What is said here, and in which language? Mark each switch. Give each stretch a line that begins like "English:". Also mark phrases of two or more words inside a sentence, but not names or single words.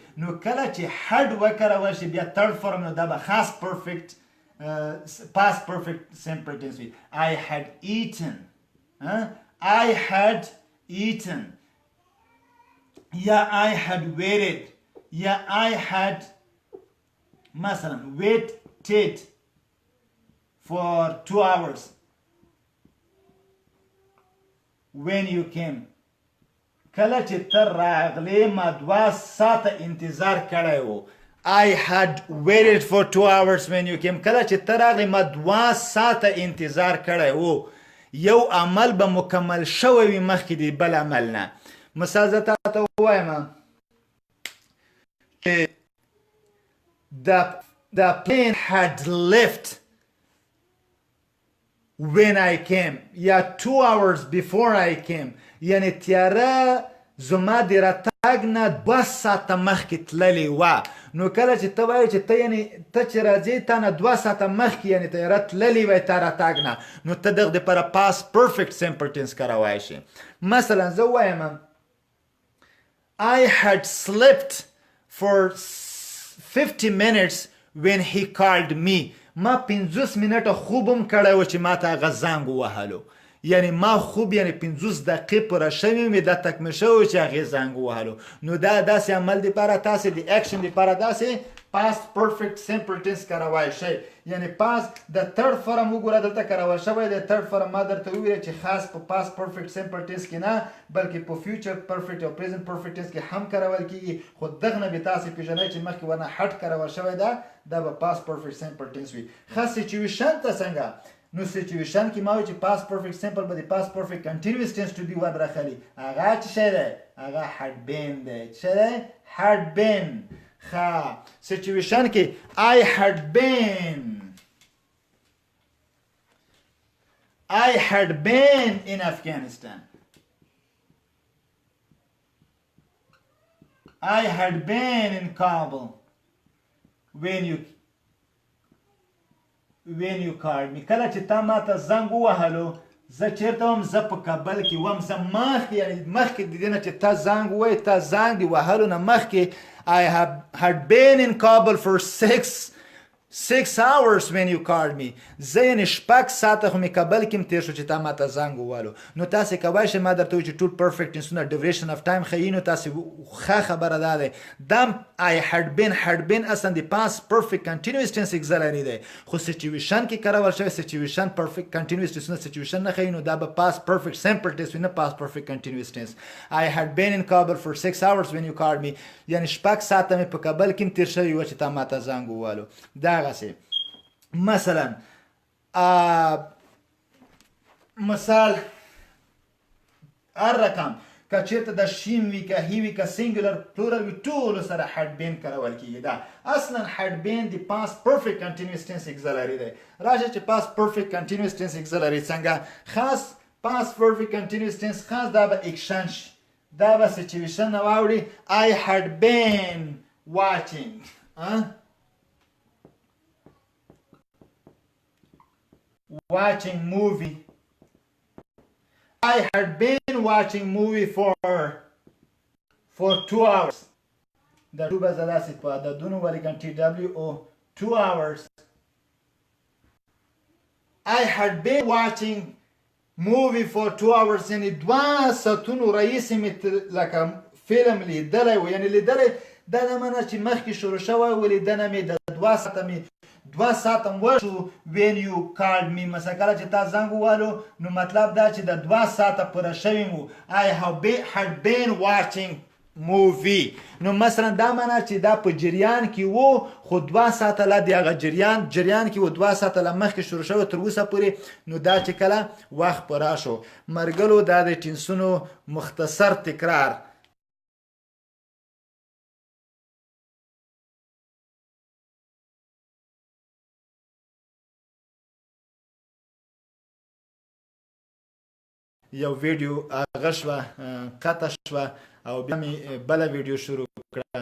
Pashto: نو کله چې had وکارول شي بیا
English: third form
Pashto: نو دا به خاص
English: perfect past perfect simple tense
Pashto: وي.
English: I had eaten. I had eaten یا I had waited یا I had مثلا waited for 2 hours when you came.
Pashto: کله چې ته راغلی ما 2 ساعته انتظار کړی و.
English: I had waited for 2 hours when you came.
Pashto: کله چې ته راغلی ما 2 ساعته انتظار کړی و. یو عمل به مکمل شوی وي مخکې د بل عمل نه. مثال زه تاته ووایم چې
English: the plane had left when I came یا 2 hours before I came.
Pashto: یعنی تیاره زما د راتګ نه 2 ساعته مخکې تللې وه. نو کله چې ته وایې چې ته یعنی ته چې راځې تا نه 2 ساعته مخکې یعنی تیاره تللې وی تا راتګ نه نو ته دغه دپاره
English: past perfect simple tense
Pashto: کارولی شي. مثلا زه وایم
English: I had slept for 50 minutes when he called me.
Pashto: ما 50 منټه خوبم کړی و چې ما ته هغه زنګ ووهلو. یعنی ما خوب یعنی 50 دقیقې پوره شوي مې دا تکمیل شوی چې هغې زنګ ووهلو. نو دا داسې عمل دپاره تاسې د اکشن دپاره داسې
English: past perfect simple tense
Pashto: کارولی شئ. یعنی past د
English: third form
Pashto: وګوره دلته کارول شوی د
English: third form
Pashto: ما درته وویل چې خاص په
English: past perfect simple tense
Pashto: کې نه بلکې په
English: future perfect
Pashto: او
English: present perfect tense
Pashto: کې هم کارول کیږي. خو دغه نه به تاسې پېژنئ چې مخکې ورنه had کارول شوی ده دا به
English: past perfect simple tense
Pashto: وي. ښه situation ته څنګه نو situation کې ما وایي چې
English: past perfect simple
Pashto: به د
English: past perfect continuous tense to be verb
Pashto: راخلي. هغه څه شی دی هغه
English: had been
Pashto: دی. څه دی
English: had been.
Pashto: ښه situation کې
English: I had been in Afghanistan. I had been in Kabul when you called me.
Pashto: کله چې تا ما ته زنګ ووهلو زه چېرته وم زه په کابل کې وم. زه مخکې یعنې مخکې د دې نه چې تا زنګ ووایې تا زنګ د وهلو نه مخکې
English: I had been in Kabul for 6 hours when you called me.
Pashto: زه یعنې 6 ساعته خو مې کابل کې هم تېر شو چې تا ما ته زنګ ووهلو. نو تاسې کولی شئ ما درته وایي چې ټول
English: perfect tenseونه duration of time
Pashto: ښیي. نو تاسې ښه خبره دا دی دا
English: I had been
Pashto: اصلا د
English: past perfect continuous tense auxiliary
Pashto: دی خو situation کې کارول شوی
English: situation perfect continuous tenseونه situation
Pashto: نه ښیي. نو دا به
English: past perfect simple tense
Pashto: وي نه
English: past perfect continuous tense. I had been in Kabul for 6 hours when you called me.
Pashto: یعنې 6 ساعته مې په کابل کې هم تېر شوي وه چې تا ما ته زنګ ووهلو. دغسې مثلا مثال الرقم که چېرته د شین وي که هی وي که
English: singular plural
Pashto: وي ټولو سره
English: had been
Pashto: کارول کېږي. دا اصلا
English: had been
Pashto: د
English: past perfect continuous tense auxiliary
Pashto: دی. راشه چې
English: past perfect continuous tense auxiliary
Pashto: څنګه خاص
English: past perfect continuous tense
Pashto: خاص دا به اکشن شي. دا به situation نه واوړي
English: I had been watching movie. I had been watching movie for 2 hours.
Pashto: د 2 به زه داسې په عددونو ولیکم
English: TWO 2 hours. I had been watching movie for 2 hours
Pashto: یعنی 2 ساعتونو رئیس مې لکه فیلم لیدلی و، یعنی لیدلی دا نه منه چې مخکې شروع شوی و لیدنه مې د 2 ساعته مې 2 ساعته وشو
English: when you called me.
Pashto: مثلا کله چې تا زنګ ووهلو نو مطلب دا چې د 2 ساعته پوره شوي مو.
English: I had been watching movie.
Pashto: نو مثلا دا منه چې دا په جریان کې وو خو 2 ساعته لا د هغه جریان کې و 2 ساعته له مخکې شروع شوی تر اوسه پورې. نو دا چې کله وخت پوره شو. مرګلو دا د ټینسونو مختصر تکرار. یو ویډیو هغه شوه قطع شوه او بیا مې بله ویډیو شروع کړه.